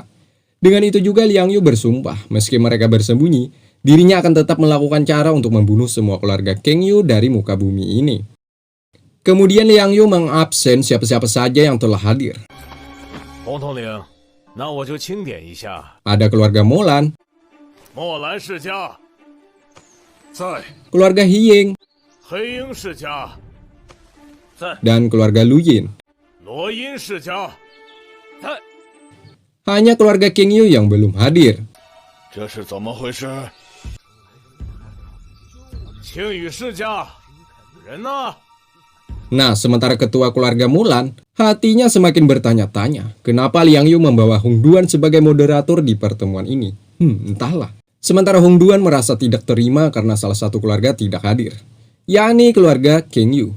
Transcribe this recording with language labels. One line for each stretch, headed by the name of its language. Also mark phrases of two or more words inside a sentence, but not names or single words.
Indonesian: Dengan itu juga Liang Yu bersumpah, meski mereka bersembunyi, dirinya akan tetap melakukan cara untuk membunuh semua keluarga Kang Yu dari muka bumi ini. Kemudian Liang Yu mengabsen siapa-siapa saja yang telah hadir. Ada keluarga Molan,
Chinese: 墨兰世家在，
Indonesian: keluarga Hiying,
Chinese: 黑鹰世家在，
Indonesian: dan keluarga Luyin.
Chinese: 罗音世家在。
Indonesian: Hanya keluarga Kang Yu yang belum hadir.
Chinese: 这是怎么回事？青羽世家人呢？
Indonesian: Nah, sementara ketua keluarga Mulan, hatinya semakin bertanya-tanya, kenapa Liang Yu membawa Hongduan sebagai moderator di pertemuan ini? Entahlah. Sementara Hongduan merasa tidak terima karena salah satu keluarga tidak hadir, yakni keluarga Kang Yu.